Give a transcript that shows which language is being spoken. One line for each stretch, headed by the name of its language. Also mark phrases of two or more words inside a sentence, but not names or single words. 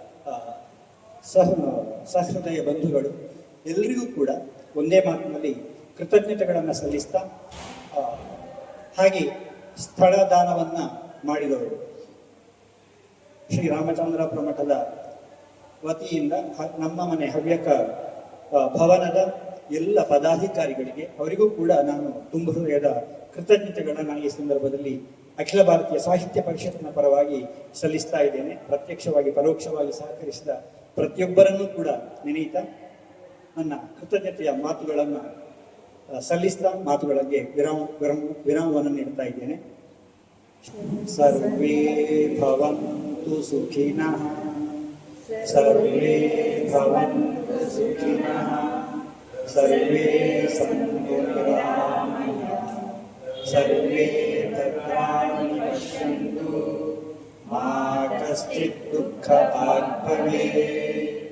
Kannada: ಸಹೃದಯ ಬಂಧುಗಳು ಎಲ್ಲರಿಗೂ ಕೂಡ ಒಂದೇ ಮಾತಿನಲ್ಲಿ ಕೃತಜ್ಞತೆಗಳನ್ನು ಸಲ್ಲಿಸ್ತಾ, ಹಾಗೆ ಸ್ಥಳ ದಾನವನ್ನ ಮಾಡಿದವರು ಶ್ರೀರಾಮಚಂದ್ರಾಪುರ ಮಠದ ವತಿಯಿಂದ ನಮ್ಮ ಮನೆ ಹವ್ಯಕ ಭವನದ ಎಲ್ಲ ಪದಾಧಿಕಾರಿಗಳಿಗೆ, ಅವರಿಗೂ ಕೂಡ ನಾನು ತುಂಬ ಹೃದಯದ ಕೃತಜ್ಞತೆಗಳನ್ನು ಈ ಸಂದರ್ಭದಲ್ಲಿ ಅಖಿಲ ಭಾರತೀಯ ಸಾಹಿತ್ಯ ಪರಿಷತ್ತಿನ ಪರವಾಗಿ ಸಲ್ಲಿಸ್ತಾ ಇದ್ದೇನೆ. ಪ್ರತ್ಯಕ್ಷವಾಗಿ ಪರೋಕ್ಷವಾಗಿ ಸಹಕರಿಸಿದ ಪ್ರತಿಯೊಬ್ಬರನ್ನೂ ಕೂಡ ನೆನೆಯುತ್ತಾ ನನ್ನ ಕೃತಜ್ಞತೆಯ ಮಾತುಗಳನ್ನು ಸಲ್ಲಿಸ್ತಾ ಮಾತುಗಳಿಗೆ ವಿರಾಮವನ್ನು ನೀಡ್ತಾ ಇದ್ದೇನೆ.
Sanskrit: ಸರ್ವೇ ಭವಂತು ಸುಖಿನಃ, ಸರ್ವೇ ಭವಂತು ಸುಖಿನಃ, ಸರ್ವೇ ಸಂತು ನಿರಾಮಯಾಃ, ಸರ್ವೇ ಭದ್ರಾಣಿ ಪಶ್ಯಂತು, ಮಾ ಕಶ್ಚಿತ್ ದುಃಖಭಾಗ್ ಭವೇತ್.